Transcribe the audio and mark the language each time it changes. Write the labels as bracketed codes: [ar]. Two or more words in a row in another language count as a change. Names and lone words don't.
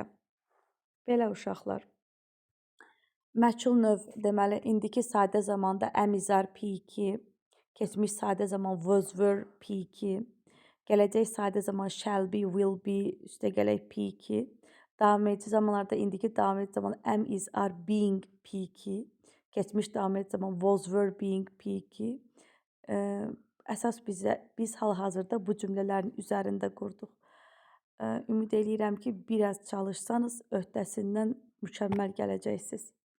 [az] Belə uşaqlar. Məchul növ deməli, indiki sadə zamanda əmizar P2, keçmiş sadə zaman [en] was, were [az] P2, gələcək sadə zaman [en] shall be, will be, [az] üstəgələk P2, davam edici zamanlarda indiki davam edici zaman [en] am, is, are, being [az] P2, keçmiş davam edici zaman [en] was, were, being [az] P2. Əsas biz hal-hazırda bu cümlələrin üzərində qurduq. Ümid eləyirəm ki, biraz çalışsanız öhdəsindən mükəmməl gələcəksiniz.